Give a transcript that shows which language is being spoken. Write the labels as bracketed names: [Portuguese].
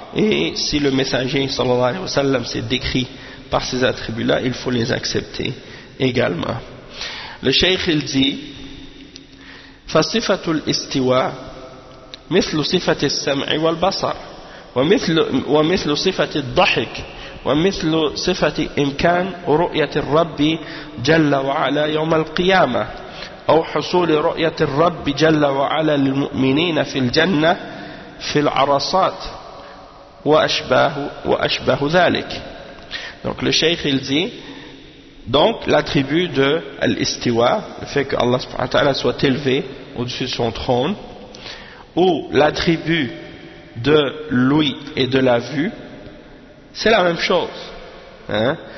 [French] Et si le messager sallallahu alayhi wa sallam s'est décrit par ces attributs-là, il faut les accepter également. Le cheikh il dit: [Arabic] فصفه الاستواء مثل صفه السمع والبصر ومثل صفه الضحك ومثل صفه امكان رؤيه الرب جل وعلا يوم القيامه او حصول رؤيه الرب جل وعلا للمؤمنين في الجنه في العرصات وأشبه ذلك. [French] Donc le cheikh il dit, donc l'attribut de l'istiwa, le fait que Allah subhanahu wa ta'ala soit élevé au-dessus de son trône, ou l'attribut de l'ouïe et de la vue, c'est la même chose, hein?